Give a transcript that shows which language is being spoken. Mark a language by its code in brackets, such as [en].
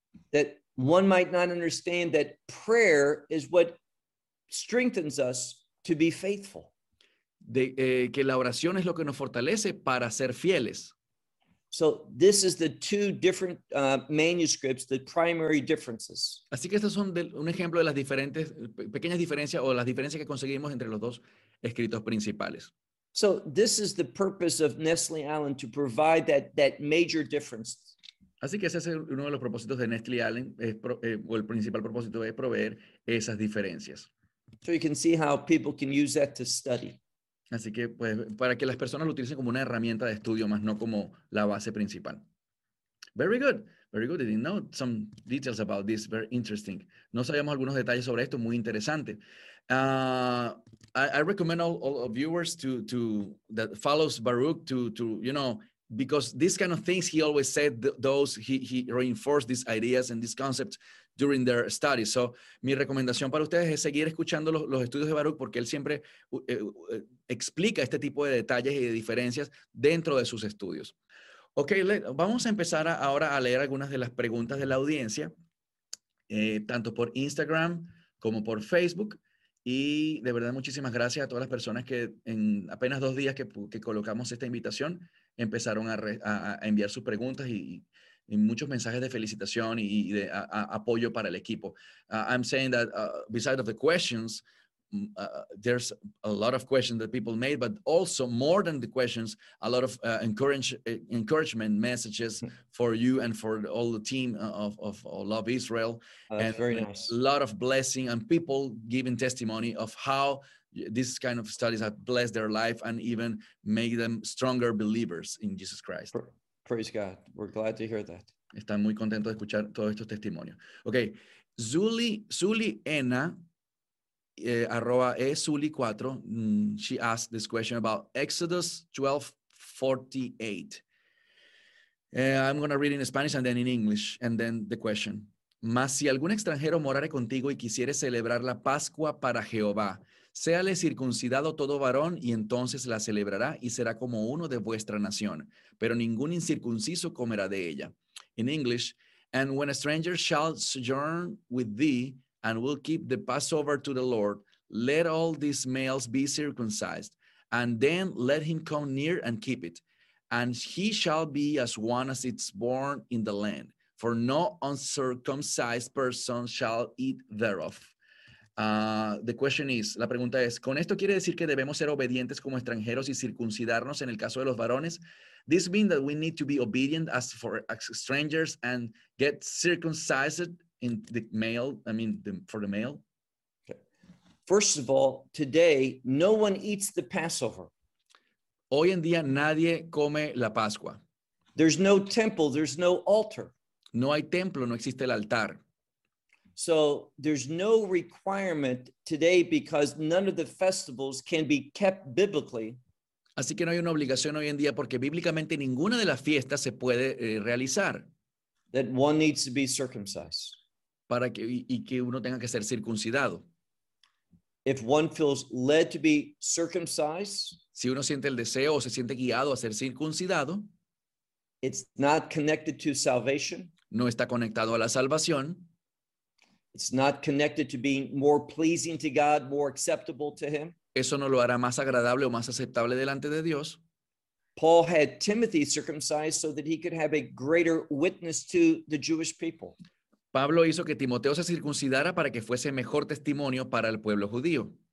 [en] That one might not understand that prayer is what strengthens us to be faithful. [es] De que la oración es lo que nos fortalece para ser fieles. [en] So this is the two different manuscripts, the primary differences. [es] Así que estos son un ejemplo de las diferentes pequeñas diferencias o las diferencias que conseguimos entre los dos escritos principales. [en] So this is the purpose of Nestle Allen, to provide that major difference. [es] Así que ese es uno de los propósitos de Nestle Allen, o el principal propósito es proveer esas diferencias. [en] So you can see how people can use that to study. [es] Así que pues para que las personas lo utilicen como una herramienta de estudio más no como la base principal. [en] Very good. Very good. I didn't know some details about this. Very interesting. [es] No sabíamos algunos detalles sobre esto, muy interesante. [en] I recommend all viewers to that follows Baruch to you know, because these kind of things he always said, those he reinforced these ideas and these concepts during their studies. [es] So mi recomendación para ustedes es seguir escuchando los estudios de Baruch, porque él siempre explica este tipo de detalles y de diferencias dentro de sus estudios. Okay, vamos a empezar ahora a leer algunas de las preguntas de la audiencia, tanto por Instagram como por Facebook. Y de verdad, muchísimas gracias a todas las personas que en apenas dos días que colocamos esta invitación, empezaron a enviar sus preguntas y muchos mensajes de felicitación y de apoyo para el equipo. [en] I'm saying that besides of the questions, there's a lot of questions that people made, but also more than the questions, a lot of encouragement messages for you and for all the team of Love Israel. That's very nice. A lot of blessing and people giving testimony of how these kind of studies have blessed their life and even made them stronger believers in Jesus Christ. Praise God. We're glad to hear that. [es] Están muy contentos de escuchar todos estos testimonios. [en] Okay. Zuliena, @ezuli4, she asked this question about Exodus 12:48. I'm going to read in Spanish and then in English, and then the question. [es] Mas si algún extranjero morare contigo y quisiere celebrar la Pascua para Jehová, séale circuncidado todo varón y entonces la celebrará y será como uno de vuestra nación, pero ningún incircunciso comerá de ella. [en] In English, and when a stranger shall sojourn with thee and will keep the Passover to the Lord, let all these males be circumcised, and then let him come near and keep it, and he shall be as one as it's born in the land, for no uncircumcised person shall eat thereof. The question is, [es] la pregunta es, ¿con esto quiere decir que debemos ser obedientes como extranjeros y circuncidarnos en el caso de los varones? [en] This means that we need to be obedient as for strangers and get circumcised in the male, I mean, for the male? Okay. First of all, today, no one eats the Passover. [es] Hoy en día, nadie come la Pascua. [en] There's no temple, there's no altar. [es] No hay templo, no existe el altar. [en] So there's no requirement today because none of the festivals can be kept biblically. [es] Así que no hay una obligación hoy en día porque bíblicamente ninguna de las fiestas se puede realizar. [en] That one needs to be circumcised. [es] Para que y que uno tenga que ser circuncidado. [en] If one feels led to be circumcised, [es] si uno siente el deseo o se siente guiado a ser circuncidado, [en] it's not connected to salvation. [es] No está conectado a la salvación. [en] It's not connected to being more pleasing to God, more acceptable to him. [es] Eso no lo hará más agradable o más aceptable delante de Dios. [en] Paul had Timothy circumcised so that he could have a greater witness to the Jewish people. [es] Pablo hizo que Timoteo se circuncidara para que fuese mejor testimonio para el pueblo judío.